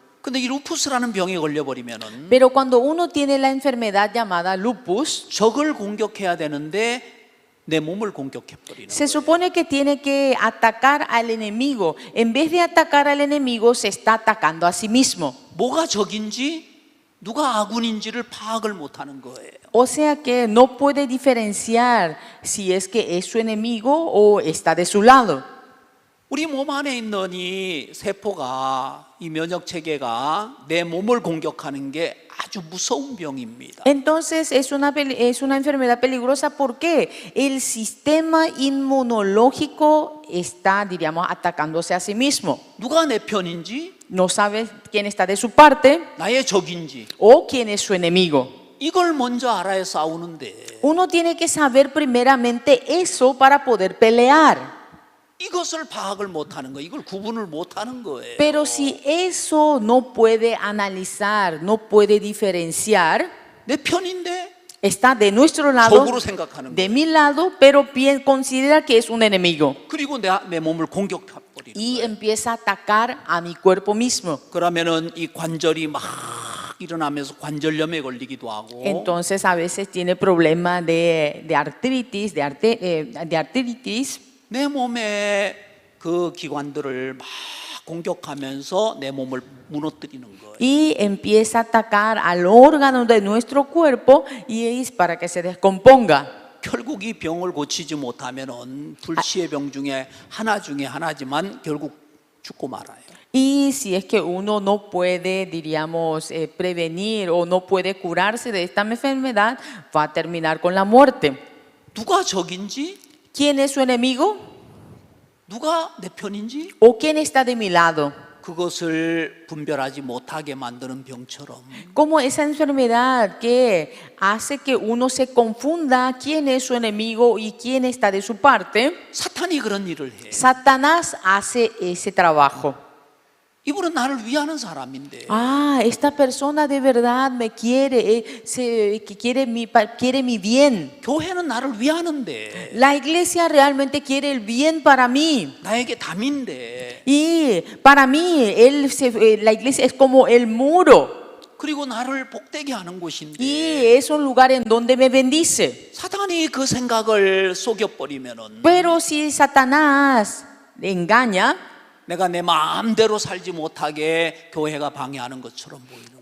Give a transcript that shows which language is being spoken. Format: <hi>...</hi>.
<ko>근데 이 루푸스라는 병에 걸려버리면은</ko> <es>Pero cuando uno tiene la enfermedad llamada lupus,</es> <ko>적을 공격해야 되는데 내 몸을 공격해버리는</ko> <es>se</es> <ko>거예요.</ko> <es>supone que tiene que atacar al enemigo. En vez de atacar al enemigo, se está atacando a sí mismo.</es> <ko>뭐가 적인지 누가 아군인지를 파악을 못하는 거예요.</ko> <es>O sea que no puede diferenciar si es que es su enemigo o está de su lado.</es> <ko>우리 몸 안에 있는 이 세포가 이 면역 체계가 내 몸을 공격하는 게 아주 무서운 병입니다.</ko> <es>Entonces es una enfermedad peligrosa porque el sistema inmunológico está, diríamos, atacándose a sí mismo.</es> <ko>누가 내 편인지</ko> <es>No sabe quién está de su parte</es> <ko>나의 적인지</ko> <es>o quién es su enemigo.</es> <ko>이걸 먼저 알아야 싸우는데</ko> <es>Uno tiene que saber primeramente eso para poder pelear.</es> <ko>이것을 파악을 못하는 거, 이걸 구분을 못하는 거예요.</ko> <es>Pero si eso no puede analizar, no puede diferenciar,</es> <ko>내 편인데</ko> <es>está de nuestro lado,</es> <ko>적으로 생각하는</ko> <es>de</es> <ko>거예요.</ko> <es>mi lado, pero considera que es un enemigo</es> <ko>그리고 내 몸을 공격해버리는</ko> <es>y</es> <ko>거예요.</ko> <es>empieza a atacar a mi cuerpo mismo.</es> <ko>그러면은 이 관절이 막 일어나면서 관절염에 걸리기도 하고</ko> <es>Entonces a veces tiene problemas de artritis, de artritis.</es> <ko>내 몸의 그 기관들을 막 공격하면서 내 몸을 무너뜨리는 거예요.</ko> <es>Y empieza a atacar al órgano de nuestro cuerpo y es para que se descomponga.</es> <ko>결국 이 병을 고치지 못하면은 불치의 병 중에 하나지만 결국 죽고 말아요.</ko> <es>Y si es que uno no puede, diríamos, prevenir o no puede curarse de esta enfermedad, va a terminar con la muerte.</es> <ko>누가 적인지,</ko> <es>¿Quién es su enemigo?</es> <ko>누가 내 편인지</ko> <es>¿O quién está de mi lado?</es> <ko>그것을 분별하지 못하게 만드는 병처럼</ko> <es>Como esa enfermedad que hace que uno se confunda quién es su enemigo y quién está de su parte,</es> <ko>사탄이 그런 일을 해.</ko> <es>Satanás hace ese trabajo.</es> <ko>이분은 나를 위하는 사람인데</ko> <es>Ah, esta persona de verdad me quiere, que quiere mi bien.</es> <ko>교회는 나를 위하는데</ko> <es>La iglesia realmente quiere el bien para mí.</es> <ko>나에게 담인데</ko> <es>Y para mí, la iglesia es como el muro.</es> <ko>그리고 나를 복되게 하는 곳인데</ko> <es>Y es un lugar en donde me bendice.</es> <ko>사탄이 그 생각을 속여버리면은</ko> <es>Pero si Satanás engaña,</es> <ko>내가 내 마음대로 살지 못하게 교회가 방해하는 것처럼 보이는 거예요.</ko>